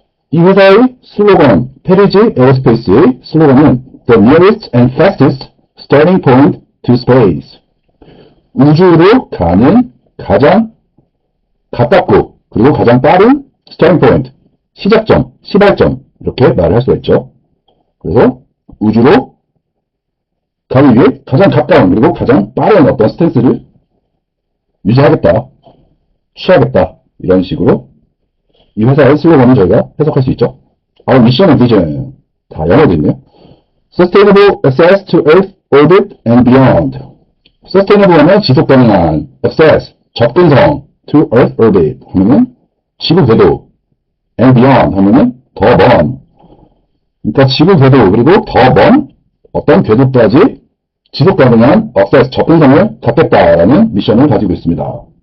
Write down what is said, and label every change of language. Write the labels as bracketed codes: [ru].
[ko] 이 회사의 슬로건 페리지 에어스페이스의 슬로건은 [en] The nearest and fastest starting point to space [ko] 우주로 가는 가장 가깝고 그리고 가장 빠른 starting point 시작점, 시발점 이렇게 말을 할 수가 있죠. 그래서 우주로 가기 위해 가장 가까운 그리고 가장 빠른 어떤 스탠스를 유지하겠다, 취하겠다 이런 식으로 이 회사의 슬로건을 저희가 해석할 수 있죠. [en] Our mission and vision [ko] 다 영어로 있네요. [en] Sustainable access to Earth orbit and beyond. [ko] Sustainable 하면 지속 가능한 access 접근성 [en] to Earth orbit [ko] 하면은 지구 궤도 [en] and beyond [ko] 하면은 더 먼. 그러니까 지구 궤도 그리고 더 먼 어떤 궤도까지 지속 가능한 access 접근성을 갖겠다라는 미션을 가지고 있습니다.